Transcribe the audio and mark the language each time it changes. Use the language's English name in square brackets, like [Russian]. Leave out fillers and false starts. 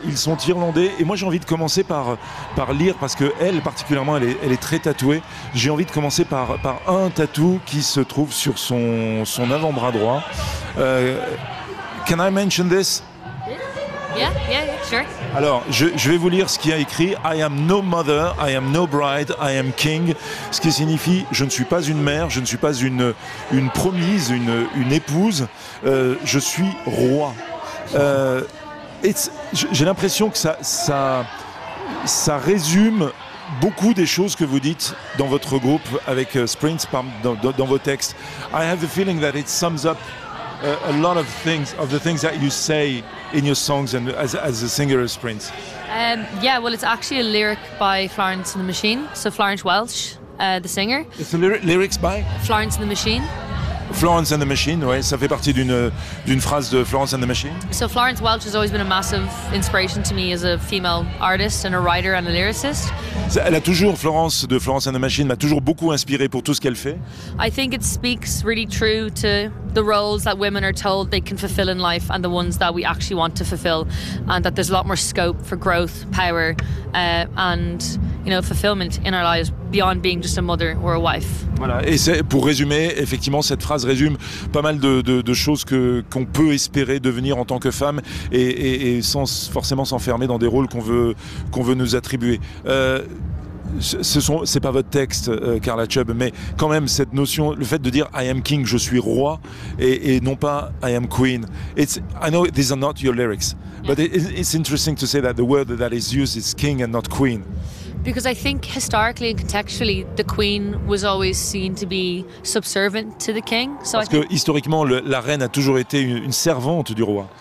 [French] Ils sont irlandais et moi j'ai envie de commencer par lire, parce qu'elle particulièrement, elle est très tatouée. J'ai envie de commencer par un tatou qui se trouve sur son avant-bras droit. [English] Can I mention this? Yeah, sure. [French] Alors, je vais vous lire ce qu'il y a écrit. [English] I am no mother, I am no bride, I am king. [French] Ce qui signifie, je ne suis pas une mère, je ne suis pas une promise, une épouse. Je suis roi. J'ai l'impression que ça résume beaucoup des choses que vous dites dans votre groupe avec Sprint, dans vos textes. [English] I have the feeling that it sums up a lot of things, of the things that you say in your songs and as a singer of Sprint. Well, it's actually a lyric by Florence and the Machine. So Florence Welch, the singer. It's a lyrics by? Florence and the Machine. [French] Florence and the Machine, oui, ça fait partie d'une phrase de Florence and the Machine. [English] So Florence Welch has always been a massive inspiration to me as a female artist and a writer and a lyricist. [French] Elle a toujours, Florence de Florence and the Machine, m'a toujours beaucoup inspiré pour tout ce qu'elle fait. [English] I think it speaks really true to the roles that women are told they can fulfill in life and the ones that we actually want to fulfill, and that there's a lot more scope for growth, power, and, you know, fulfillment in our lives beyond being just a mother or a wife. [French] Voilà, et c'est pour résumer, effectivement, cette phrase résume pas mal de choses qu'on peut espérer devenir en tant que femme et sans forcément s'enfermer dans des rôles qu'on veut nous attribuer. C'est pas votre texte, Carla Chubb, mais quand même cette notion, le fait de dire [English] I am king, [French] je suis roi, et non pas [English] I am queen. I know these are not your lyrics, but it's interesting to say that the word that is used is king and not queen. Because I think historically and contextually, the queen was always seen to be subservient to the king. [French] So parce que historiquement, la reine a toujours été une servante du roi.